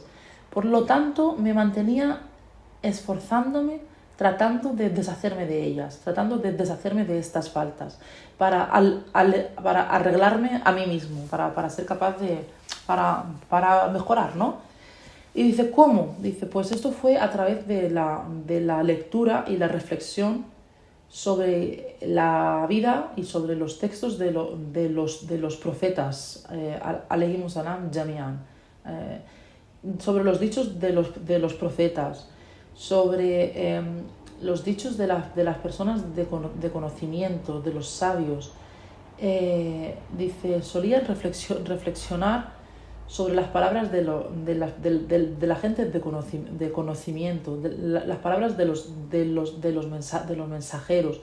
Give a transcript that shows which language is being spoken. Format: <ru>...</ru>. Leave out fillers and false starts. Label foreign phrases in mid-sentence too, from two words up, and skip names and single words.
<es>Por lo tanto, me mantenía esforzándome, tratando de deshacerme de ellas, tratando de deshacerme de estas faltas, para arreglarme a mí mismo, para ser capaz para mejorar, ¿no? Y dice, ¿cómo? Dice, pues esto fue a través de la lectura y la reflexión sobre la vida y sobre los textos de los profetas,</es> <ar>عليهم السلام جميعا,</ar> <es>sobre los dichos de los profetas, sobre los dichos de las personas de conocimiento, de los sabios. Dice, solía reflexionar sobre las palabras de la gente de conocimiento, las palabras de los mensajeros.</es>